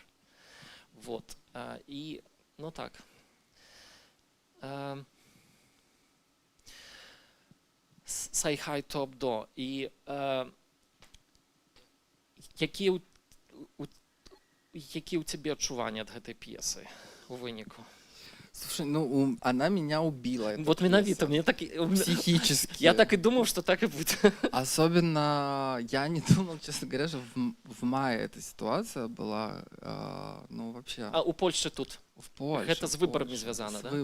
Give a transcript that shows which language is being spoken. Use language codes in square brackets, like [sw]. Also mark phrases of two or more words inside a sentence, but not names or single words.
[be] Вот. І, ну так. Сайхай топ-до. І які у цябе адчуванні ад гэтай п'есы у выніку? [ru] Слушай, ну она меня убила. [be] Вот менавіта, мне так [ru] психически. Я так и думал, что так и будет. Особенно я не думал, честно говоря, что в мае эта ситуация была, ну вообще. А у Польши тут? В Польше. Это с выборами связано, да?